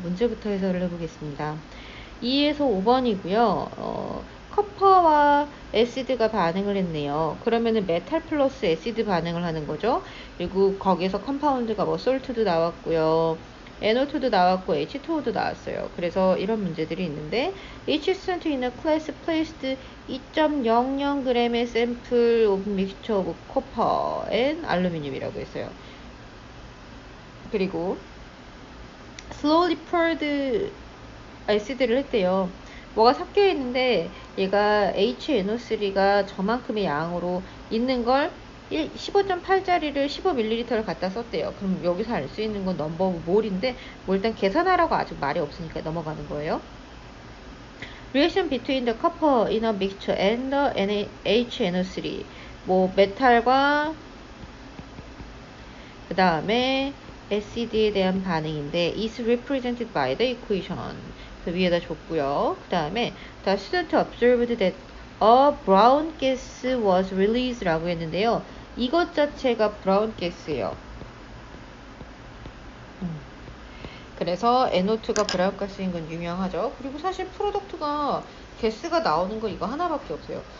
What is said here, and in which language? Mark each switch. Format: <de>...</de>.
<ko>문제부터 해설을 해보겠습니다. 2에서 5번이고요. 커퍼와 애시드가 반응을 했네요. 그러면은 메탈 플러스 애시드 반응을 하는 거죠. 그리고 거기에서 컴파운드가 뭐 솔트도 나왔고요. NO2도 나왔고 H2O도 나왔어요. 그래서 이런 문제들이 있는데</ko> <en>each student in a class placed 2.00g의 sample of mixture of copper and aluminum이라고 했어요.</en> <ko>그리고</ko> <en>slowly poured acid</en> <ko>를 했대요. 뭐가 섞여 있는데 얘가 HNO3가 저만큼의 양으로 있는 걸 15.8짜리를 15ml를 갖다 썼대요. 그럼 여기서 알 수 있는 건 넘버 몰인데 뭐 일단 계산하라고 아직 말이 없으니까 넘어가는 거예요.</ko> <en>Reaction between the copper in a mixture and the HNO3.</en> <ko>뭐 메탈과 그 다음에 acid에 대한 반응인데</ko> <en>is represented by the equation.</en> <ko>그 위에다 줬고요.</ko> <en>그 다음에 the student observed that a brown gas was released 라고 했는데요.</en> <ko>이것 자체가 브라운 가스예요. 그래서 NO2가 브라운 가스인 건 유명하죠. 그리고 사실 프로덕트가 가스가 나오는 거 이거 하나밖에 없어요.</ko>